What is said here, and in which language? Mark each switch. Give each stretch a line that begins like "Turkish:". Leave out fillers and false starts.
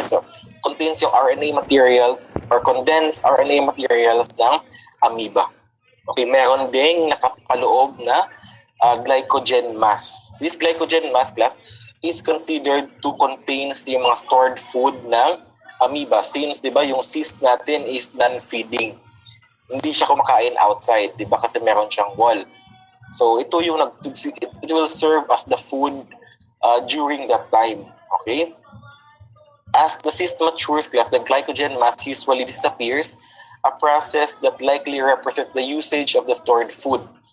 English: So contains yung RNA materials or condensed RNA materials ng amoeba.
Filipino: Okay, meron ding nakapaloob na glycogen mass.
English: This glycogen mass class is considered to contain yung mga stored food ng amoeba since
Filipino: 'di ba yung cyst natin
English: is non-feeding.
Filipino: Hindi siya kumakain
English: outside,
Filipino: 'di ba? Kasi meron siyang wall. So ito yung
English: it will serve as the food during that time. Okay? As the cyst matures class, the glycogen mass usually disappears, a process that likely represents the usage of the stored food.